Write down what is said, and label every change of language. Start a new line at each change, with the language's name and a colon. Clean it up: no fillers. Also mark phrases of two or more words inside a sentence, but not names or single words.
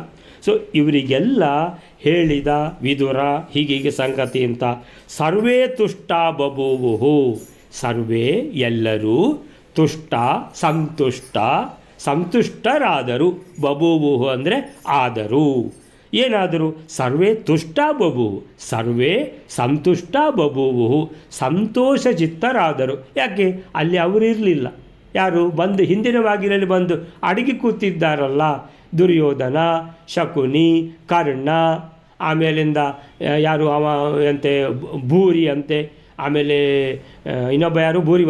Kannada: ಸೊ ಇವರಿಗೆಲ್ಲ ಹೇಳಿದ ವಿದುರ ಹೀಗೀಗೆ ಸಂಗತಿ ಅಂತ.
Sanskrit: ಸರ್ವೇ ತುಷ್ಟ ಬಭೂವು, ಸರ್ವೇ
Kannada: ಎಲ್ಲರೂ, ತುಷ್ಟ ಸಂತುಷ್ಟರಾದರು. ಬಭೂವು ಅಂದರೆ ಆದರು. ಏನಾದರೂ?
Sanskrit: ಸರ್ವೇ ತುಷ್ಟ ಬಭೂವು, ಸರ್ವೇ ಸಂತುಷ್ಟ ಬಭೂವು,
Kannada: ಸಂತೋಷಚಿತ್ತರಾದರು. ಯಾಕೆ? ಅಲ್ಲಿ ಅವರಿರಲಿಲ್ಲ. ಯಾರು? ಬಂದು ಹಿಂದಿನ ಬಾಗಿಲಲ್ಲಿ ಬಂದು ಅಡಗಿ ಕೂತಿದ್ದಾರಲ್ಲ, ದುರ್ಯೋಧನ, ಶಕುನಿ, ಕರ್ಣ, ಆಮೇಲಿಂದ ಯಾರು ಅವ ಅಂತೆ ಭೂರಿ ಅಂತೆ, ಆಮೇಲೆ ಇನ್ನೊಬ್ಬ ಯಾರು?